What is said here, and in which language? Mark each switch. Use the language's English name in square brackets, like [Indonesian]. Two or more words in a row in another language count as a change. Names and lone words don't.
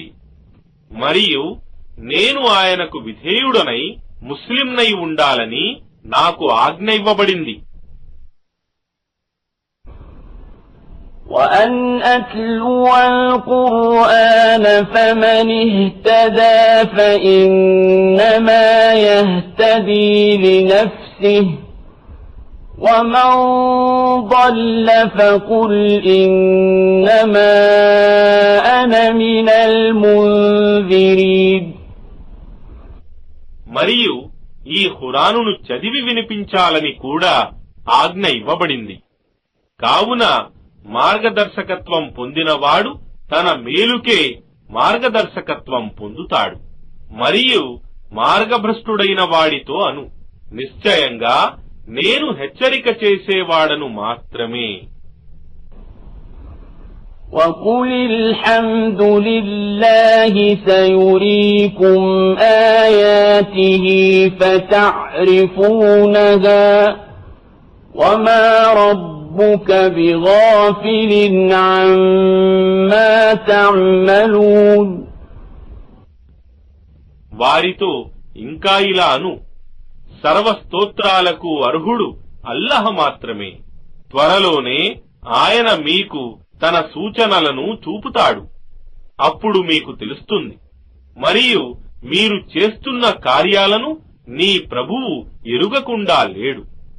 [Telugu] మరియు నేను ఆయనకు విధేయుడనై ముస్లింనై ఉండాలని నాకు ఆజ్ఞ ఇవ్వబడింది. [Arabic] وأن أتلو القرآن فمن اهتدى فإنما يهتدي لنفسه ومن ضل فقل إنما أنا من المنذرين. [Telugu] మరియు ఈ ఖురానును చదివి వినిపించాలని కూడా ఆజ్ఞ ఇవ్వబడింది. కావున మార్గదర్శకత్వం పొందినవాడు తన మేలుకే మార్గదర్శకత్వం పొందుతాడు. మరియు మార్గభ్రష్టుడైన వాడితో అను, నిశ్చయంగా నేను హెచ్చరిక చేసేవాడను మాత్రమే. [Arabic] وَقُلِ الْحَمْدُ لِلَّهِ سَيُرِيكُمْ آيَاتِهِ فَتَعْرِفُونَهَا وَمَا رَبُّكَ بِغَافِلٍ عَمَّا تَعْمَلُونَ. [Telugu] వారితో ఇంకా ఇలా అను, సర్వస్తోత్రాలకు అర్హుడు అల్లహ మాత్రమే. త్వరలోనే ఆయన మీకు తన సూచనలను చూపుతాడు. అప్పుడు మీకు తెలుస్తుంది. మరియు మీరు చేస్తున్న కార్యాలను నీ ప్రభువు ఎరుగకుండా లేడు.